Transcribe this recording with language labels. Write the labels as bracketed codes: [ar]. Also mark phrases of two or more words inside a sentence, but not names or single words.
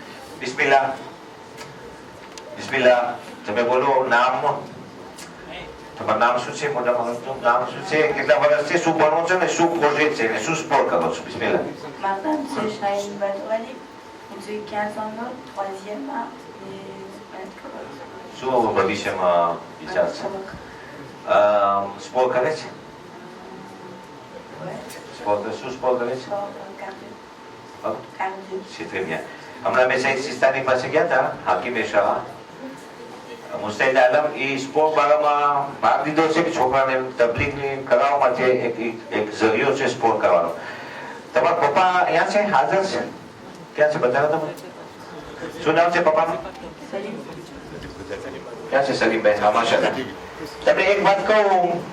[gu] તમે બોલો નામ તમારું નામ શું છે મોટા માણસનું નામ શું છે કેટલા વર્ષથી શું ભણો છો ને શું પ્રોજેક્ટ છે ને શું સ્પોર્ટ કરો છો બિસ્મિલ્લાહ [fr] Madame, c'est Shahin Badouali. J'ai 15 ans, 3e A. [gu] શું ભવિષ્યમાં વિચાર છે સ્પોર્ટ કરે છે શું સ્પોર્ટ કરે છે [fr] c'est très bien [gu] હમણાં મેં સૈદ સિસ્તાની પાસે ગયા હતા હાકીમે શાહ મુસ્તૈદ આલમ એ સ્પોર્ટ બારામાં ભાગ લીધો છે કે છોકરાને તબલીગની કરાવવા માટે એક જરિયો છે સ્પોર્ટ કરવાનો તમારા પપ્પા અહીંયા છે હાજર છે ક્યાં છે બતાવો તમે શું નામ છે પપ્પાનું ક્યાં છે સલીમભાઈ હા માશાલ્લાહ તમને એક વાત કહું